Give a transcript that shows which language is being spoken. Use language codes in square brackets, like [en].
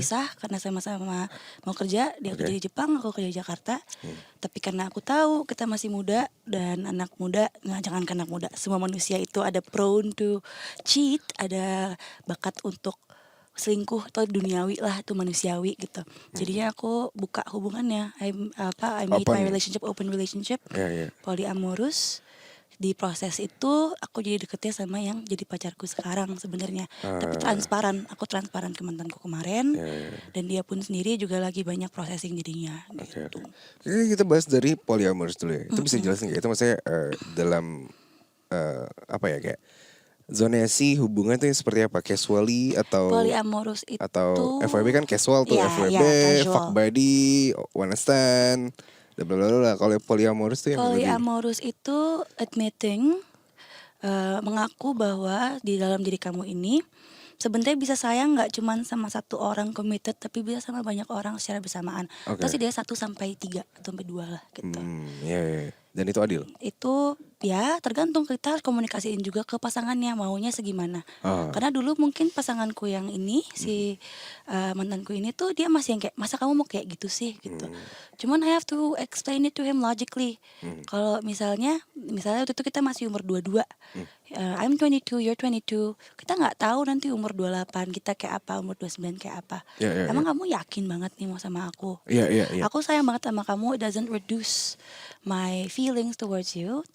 [id] pisah karena sama-sama mau kerja. Dia kerja di Jepang, aku kerja di Jakarta. Tapi karena aku tahu kita masih muda dan anak muda, jangan anak muda, semua manusia itu ada [en] prone to cheat, [id] ada bakat untuk selingkuh atau duniawi lah, itu manusiawi gitu. Jadinya aku buka hubungannya. [en] I made my relationship open relationship, polyamorous. [id] Di proses itu aku jadi deketnya sama yang jadi pacarku sekarang sebenarnya. Tapi transparan, aku transparan ke mantanku kemarin. Dan dia pun sendiri juga lagi banyak processing jadinya gitu. Ini kita bahas dari polyamorous dulu ya. Itu bisa jelasin nggak? Itu maksudnya dalam apa ya, kayak zonasi hubungan itu seperti apa? Casually atau Polyamorous itu atau FWB kan casual tuh, Iya, FWB, casual. [en] fuck buddy, one night stand, blablabla. [id] Kalau polyamorous tuh yang lebih Polyamorous itu admitting, mengaku bahwa di dalam diri kamu ini sebenarnya bisa sayang nggak cuman sama satu orang committed, tapi bisa sama banyak orang secara bersamaan. Terus dia 1 sampai 3 atau sampai 2 lah gitu. Iya. Dan itu adil. Itu ya tergantung, kita harus komunikasiin juga ke pasangannya maunya segimana. Karena dulu mungkin pasanganku yang ini si mantanku ini tuh dia masih yang kayak, masa kamu mau kayak gitu sih gitu. [en] Cuman I have to explain it to him logically. [id] Kalau misalnya waktu itu kita masih umur 22, [en] I'm 22, you're 22, [id] kita nggak tahu nanti umur 28 kita kayak apa, umur 29 kayak apa. Emang kamu yakin banget nih mau sama aku? Iya. Aku sayang banget sama kamu, [en] it doesn't reduce my feelings towards you.